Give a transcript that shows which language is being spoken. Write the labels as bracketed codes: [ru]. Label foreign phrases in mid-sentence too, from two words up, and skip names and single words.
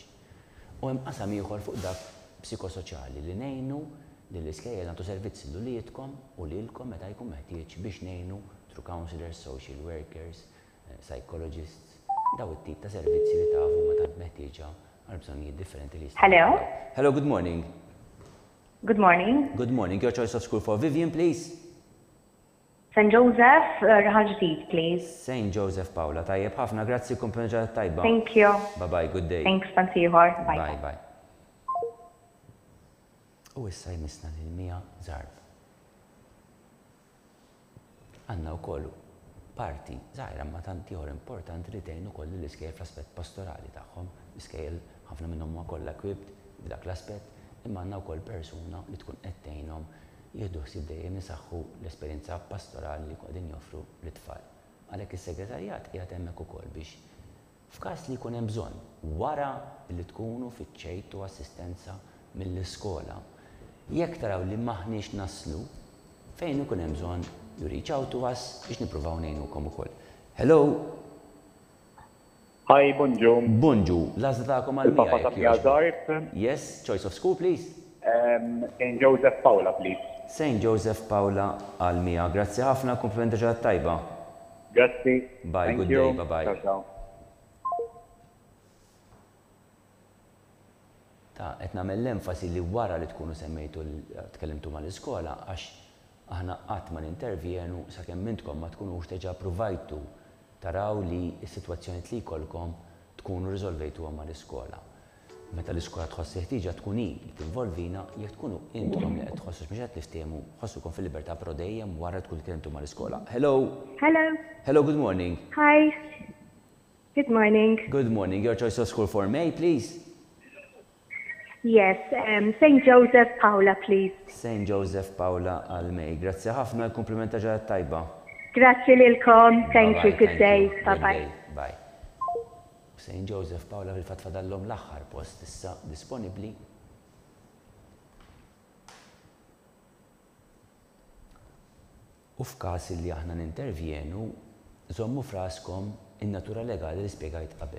[mt] U hemm qasam ieħor fuq dak psikosoċjali li ngħinu lill-iskejjel nagħtu servizzi lulidkom u lilkom meta jkun meħtieġ biex ngħinu [en] through counselors, social workers, psychologists, [mt] daw it-tip ta' servizzi li tafu meta meħtieġa għal bżonnijiet differenti li jistgħu. [en] Hello. Hello, good morning. Good morning. Good morning. Your choice of school for Vivian, please. St. Joseph, Raħġdid, please. St. [mt] Joseph Paula, tajjeb ħafna, grazzi kumpanġa tajba. [en] Thank you. Bye-bye, good day. Thanks, pansiħor. Bye. Bye. [mt] U issa jmisna lil-Mija Zarb. Għanna wkoll parti żgħira ma tant ieħor importanti li tgħin ukoll l-iskejjel fl-aspett pastorali tagħhom. L-iskejjel ħafna minnhom huma kollha equipped b'dak l-aspett, imma għandna wkoll persuna li tkun qed tgħinhom jieħdu ħsieb dejjem isaħħu l-esperjenza pastorali li qegħdin joffru lit-tfal. Għalhekk is-segretarjat qiegħed hemmhekk ukoll biex f'każ li jkun hemm bżonn wara li tkunu fiċċejtu assistenza mill-iskola, jekk taraw li maħniex naslu fejn ikun hemm bżonn [en] you reach out to us [mt] biex nippruvaw ngħinukom ukoll. Hello. Hi, Bonġu. Bonġu, l-għażla tagħkom għal Papa ta' Mija Zarb. [en] Yes, choice of school, please. St. Joseph Paula, please. St. [mt] Joseph Paula għal Mija. Grazzi ħafna, komplimenti ġad tajba. Grazzi. [en] Bye, good day, bye-bye. [mt] Ta' qed nagħmel l-enfasi li wara li tkunu semmejtu tkellimtu mal-iskola għax aħna qatt ma nintervjenu sakemm intkom ma tkunux teġa provajtu taraw li s-sitwazzjonijiet li jkollkom tkunu riżolvejtuhom mal-iskola. Meta l-iskola tħoss jeħtieġa tkun hi li tinvolvina, jekk tkunu intkom li qed tħossu mhux qed tiftehmu, ħossukom fil-libertà però dejjem wara tkun tkellimtu mal-iskola. [en] Hello. Hello. Hello, good morning. Hi. Good morning. Good morning. Your choice of school for May, please. Yes, St. Joseph Paula, please. St. [mt] Joseph Paula għal May. Grazzi ħafna, l-komplimenta ġaħat tajba. Grazzi lilkom. [en] Thank you. Good day. Bye-bye. Bye. St. [mt] Joseph Paula fil-fat fadallhom l-aħħar post issa disponibbli. U f'każ li aħna nintervjenu, żommu fraskom in-natura legali li spjegajt qabel.